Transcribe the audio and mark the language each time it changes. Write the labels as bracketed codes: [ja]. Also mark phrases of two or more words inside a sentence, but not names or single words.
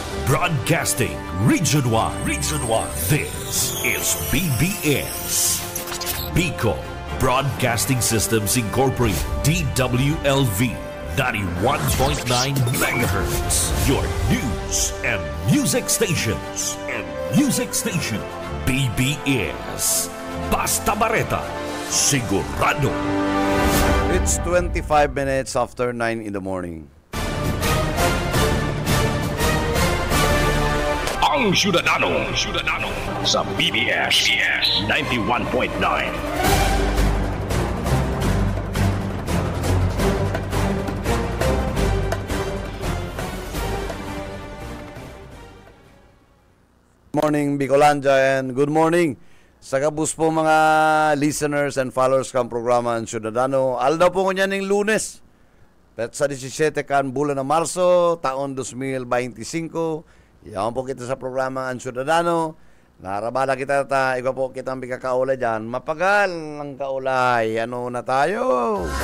[en] Broadcasting Region 1. Region 1. This is BBS. Bicol Broadcasting Systems Incorporated. DWLV 91.9 MHz. Your news and music stations. [bik] BBS. Basta Bareta. Sigurado. [en] It's 25 minutes after 9 in the morning. [bik] Ang Syudadano sa BBS 91.9. [en] Morning Bicolandia and good morning [bik] sa kabus po mga [en] listeners and followers [bik] kang programa ang Syudadano. Aldaw po ko niya ng Lunes. Petsa 17 kan bulan ng Marso, taon 2025. Yan po kita sa programa ang Syudadano. Narabala kita iba po kitang bigakaulay dyan. Mapagal ang kaulay. Ano na tayo?